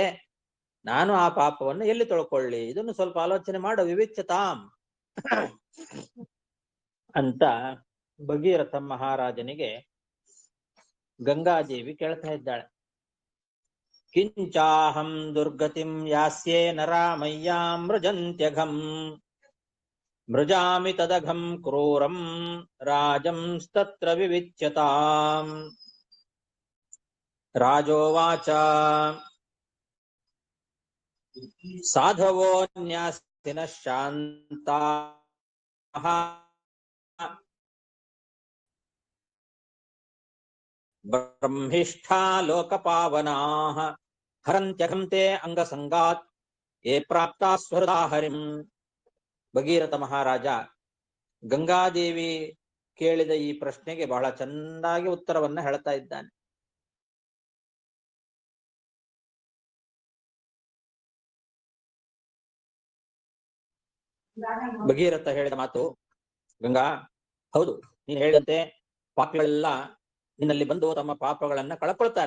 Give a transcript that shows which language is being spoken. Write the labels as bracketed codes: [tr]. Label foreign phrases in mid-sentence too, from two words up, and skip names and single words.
[kn] ನಾನು ಆ ಪಾಪವನ್ನು ಎಲ್ಲಿ ತೊಳ್ಕೊಳ್ಳಿ? ಇದನ್ನು ಸ್ವಲ್ಪ ಆಲೋಚನೆ ಮಾಡು, ವಿವಿಚ್ಯತಾಂ ಅಂತ ಭಗೀರಥ ಮಹಾರಾಜನಿಗೆ ಗಂಗಾದೇವಿ ಕೇಳ್ತಾ ಇದ್ದಾಳೆ. [sa] ಕಿಂಚಾಹಂ ದುರ್ಗತಿಂ ಯಾಸ್ಯೆ ನರಾ ಮಯ್ಯಾಂ ಮೃಜಂತ್ಯಘಂ ಮೃಜಾಮಿ ತದಘಂ ಕ್ರೂರಂ ರಾಜಂಸ್ತತ್ರ ವಿವಿಚ್ಯತಾಂ. ರಾಜೋವಾಚ ಸಾಧವೋ ನ್ಯಾಸ್ತಿನಃ ಶಾಂತಾಃ ಬ್ರಹ್ಮಿಷ್ಠಾ ಲೋಕಪಾವನಾಃ ಹರಂತ್ಯಘಂ ತೇ ಅಂಗಸಂಗಾತ್ ಯೇ ಪ್ರಾಪ್ತಾ ಸ್ವರ್ಗಾ ಹರಿಂ. [kn] ಭಗೀರಥ ಮಹಾರಾಜ ಗಂಗಾದೇವಿ ಕೇಳಿದ ಈ ಪ್ರಶ್ನೆಗೆ ಬಹಳ ಚೆನ್ನಾಗಿ ಉತ್ತರವನ್ನ ಹೇಳ್ತಾ ಇದ್ದಾನೆ. ಭಗೀರಥ ಹೇಳಿದ ಮಾತು, ಗಂಗಾ, ಹೌದು, ನೀನು ಹೇಳಿದಂತೆ ಪಾಪಿಗಳೆಲ್ಲ ನಿನ್ನಲ್ಲಿ ಬಂದು ತಮ್ಮ ಪಾಪಗಳನ್ನ ಕಳ್ಕೊಳ್ತಾರೆ.